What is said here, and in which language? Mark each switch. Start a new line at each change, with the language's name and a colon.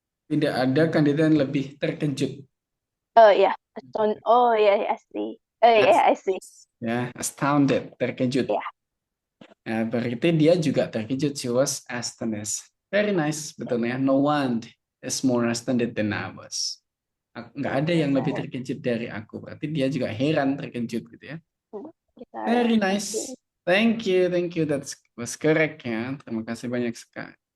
Indonesian: Tidak ada kandidat yang lebih terkejut.
English: Oh yeah, I see. I see.
Indonesian: Ya, astounded, terkejut.
English: Yeah.
Indonesian: Nah, berarti dia juga terkejut.
English: She was astonished. Very nice, betulnya. No one is more astounded than I was.
Indonesian: Nggak ada yang lebih terkejut dari aku. Berarti dia juga heran, terkejut gitu ya.
English: Very nice. Thank you. That was correct ya.
Indonesian: Terima kasih banyak sekali.